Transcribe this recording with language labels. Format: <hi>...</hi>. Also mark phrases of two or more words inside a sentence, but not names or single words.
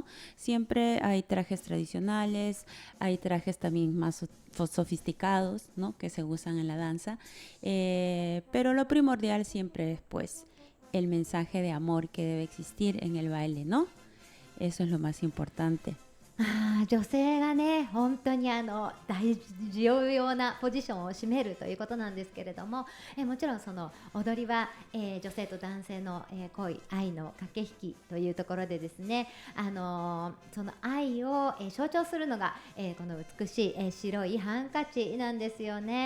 <es>Siempre hay trajes tradicionales, hay trajes también más sofisticados, ¿no? Que se usan en la danza, pero lo primordial siempre es, pues, el mensaje de amor que debe existir en el baile, ¿no? Eso es lo más importante.</es> <ja>女性がね本当に大重要なポジションを占めるということなんですけれども、もちろんその踊りは、女性と男性の、恋愛の駆け引きというところでですね、その愛を、象徴するのが、この美しい、白いハンカチなんですよね。</ja>